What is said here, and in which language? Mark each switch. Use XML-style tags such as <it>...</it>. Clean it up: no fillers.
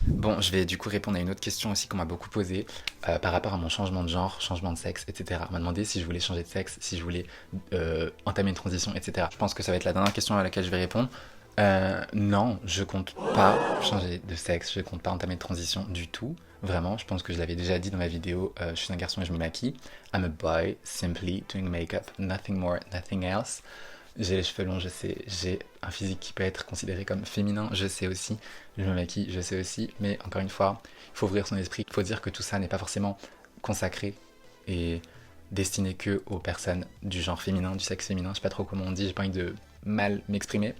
<fr>Bon, je vais du coup répondre à une autre question aussi qu'on m'a beaucoup posée par rapport à mon changement de genre, changement de sexe, etc. On m'a demandé si je voulais changer de sexe, si je voulais entamer une transition, etc. Je pense que ça va être la dernière question à laquelle je vais répondre. Non, je compte pas changer de sexe, je compte pas entamer de transition du tout. Vraiment, je pense que je l'avais déjà dit dans ma vidéo, je suis un garçon et je me maquille.</fr> <en>I'm a boy, simply doing makeup, nothing more, nothing else.</en> <fr>J'ai les cheveux longs, je sais, j'ai un physique qui peut être considéré comme féminin, je sais aussi, je me maquille, je sais aussi, mais encore une fois, il faut ouvrir son esprit, il faut dire que tout ça n'est pas forcément consacré et destiné que aux personnes du genre féminin, du sexe féminin, je sais pas trop comment on dit, j'ai pas envie de mal m'exprimer.</fr>